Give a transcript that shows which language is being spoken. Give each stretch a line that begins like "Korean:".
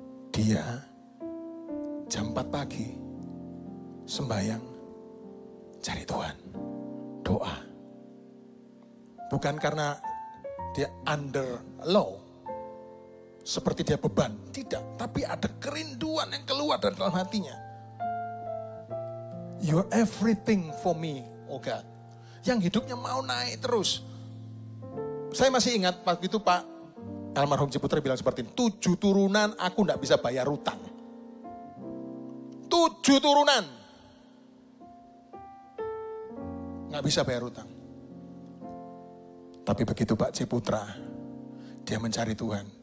Indonesian: Dia jam 4 pagi sembahyang cari Tuhan. Doa. Bukan karena dia
English: under law.
Indonesian: Seperti dia beban. Tidak. Tapi ada kerinduan yang keluar dari dalam hatinya.
English: You're everything for me, oh God.
Indonesian: Yang hidupnya mau naik terus. Saya masih ingat waktu itu Pak almarhum Ciputra bilang seperti ini. 7 turunan aku tidak bisa bayar utang. 7 turunan. Nggak bisa bayar utang. Tapi begitu Pak Ciputra, dia mencari Tuhan.